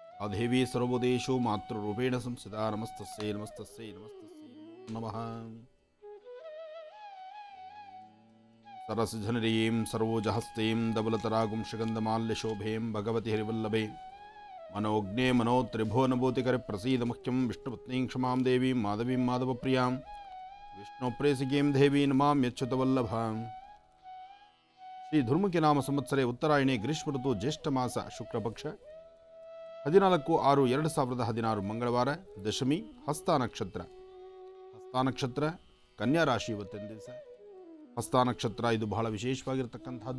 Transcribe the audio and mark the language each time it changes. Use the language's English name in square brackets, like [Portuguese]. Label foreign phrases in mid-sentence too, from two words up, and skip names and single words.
[Sanskrit] ದೇವಿ ಸರ್ವೋದೇಶೋ ಮಾತೃರೂಪೇಣ ಸಂಸ್ಥಿತಾ ನಮಸ್ತಸ್ಯೈ ನಮಸ್ತಸ್ಯೈ ನಮಸ್ತಸ್ಯೈ ನಮಃ ಸರಸಜನರೀಂ ಸರ್ವೋಜಹಸ್ತೀಂ ಧವಲತರಾಗುಂ ಶ್ರೀಗಂಧಮಾಲ್ಯಶೋಭೇಂ ಭಗವತಿ ಹರಿವಲ್ಲಭೆ मनोज्ञे मनो त्रिभुवनभूतिकर प्रसीद मुख्यम विष्णुपत्नीं क्षमां देवीं माधवीं माधवप्रियां विष्णुप्रेसिकीं देवीं नमां यच्छुतवल्लभां [Kannada] ಶ್ರೀ ಧರ್ಮಕ್ಕೆ ನಾಮ ಸಂವತ್ಸರೆ ಉತ್ತರಾಯಣಿ ಗ್ರೀಷ್ಮ ಋತು ಜ್ಯೇಷ್ಠ ಮಾಸ ಶುಕ್ಲಪಕ್ಷ 14/6/2016 ಮಂಗಳವಾರ ದಶಮಿ ಹಸ್ತ ನಕ್ಷತ್ರ ಕನ್ಯಾ ರಾಶಿ ಇವತ್ತಿನ ದಿವಸ. ಹಸ್ತ ನಕ್ಷತ್ರ ಇದು ಬಹಳ ವಿಶೇಷವಾಗಿರ್ತಕ್ಕಂಥದ್ದು.